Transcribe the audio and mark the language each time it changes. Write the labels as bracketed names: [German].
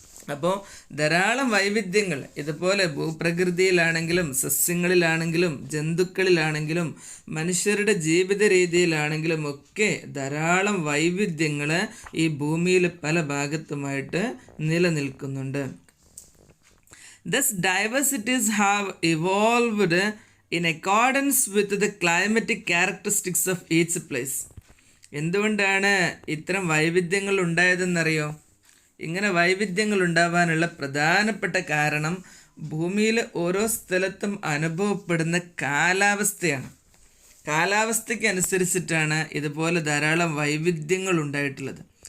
[Malayalam] അപ്പോൾ ധാരാളം വൈവിധ്യങ്ങൾ ഇതുപോലെ ഭൂപ്രകൃതിയിലാണെങ്കിലും സസ്യങ്ങളിലാണെങ്കിലും ജന്തുക്കളിലാണെങ്കിലും മനുഷ്യരുടെ ജീവിത രീതിയിലാണെങ്കിലും ഒക്കെ ധാരാളം വൈവിധ്യങ്ങൾ ഈ ഭൂമിയിൽ പല ഭാഗത്തുമായിട്ട് നിലനിൽക്കുന്നുണ്ട്. [English] Thus diversities have evolved in accordance with the climatic characteristics of each place. [Malayalam] എന്തുകൊണ്ടാണ് ഇത്തരം വൈവിധ്യങ്ങൾ ഉണ്ടായതെന്നറിയോ? ഇങ്ങനെ വൈവിധ്യങ്ങൾ ഉണ്ടാവാനുള്ള പ്രധാനപ്പെട്ട കാരണം ഭൂമിയിൽ ഓരോ സ്ഥലത്തും അനുഭവപ്പെടുന്ന കാലാവസ്ഥയാണ്. കാലാവസ്ഥയ്ക്ക് അനുസരിച്ചിട്ടാണ് ഇതുപോലെ ധാരാളം വൈവിധ്യങ്ങൾ ഉണ്ടായിട്ടുള്ളത്.